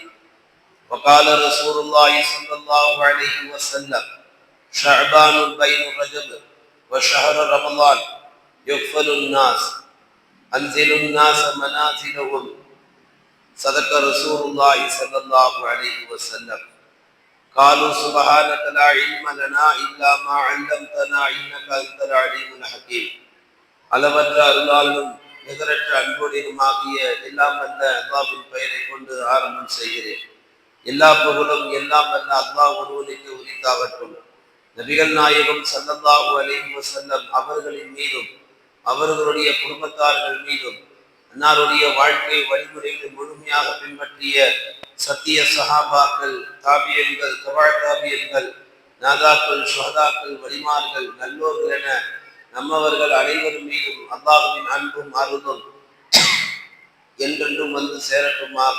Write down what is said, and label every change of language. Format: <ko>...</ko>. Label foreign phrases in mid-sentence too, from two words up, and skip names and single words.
<ar>وقال رسول الله صلى الله عليه وسلم: شعبان بين رجب وشهر رمضان يغفل الناس أنزل الناس منازلهم. صدق رسول الله صلى الله عليه وسلم. قالوا سبحانك لا علم لنا إلا ما علمتنا إنك أنت العليم الحكيم.</ar> <ta>அளவற்ற அருளாளனும் நிகரற்ற அன்போடினுமாகிய எல்லாம் வல்ல அல்லாஹ்வின் பெயரை கொண்டு ஆரம்பம் செய்கிறேன். எல்லா புகழும் எல்லாம் வல்ல அல்லாஹ் ஒருவனுக்கு உரித்தாகட்டும். நபிகள் நாயகம்</ta> <ar>صلى الله عليه وسلم</ar> <ta>அவர்களின் மீதும் அவர்களுடைய குடும்பத்தார்கள் மீதும் அன்னாருடைய வாழ்க்கை வழிமுறைகளை முழுமையாக பின்பற்றிய சத்திய சஹாபாக்கள், தாபியன்கள், தபா தாபியன்கள், நாதாக்கள், ஷுஹதாக்கள், வலிமார்கள், நல்லோர்கள் என நம்மவர்கள் அனைவரும் மீதும் அல்லாஹ்வின் அன்பும் அருளும் என்றென்றும் வந்து சேரட்டுமாக.</ta>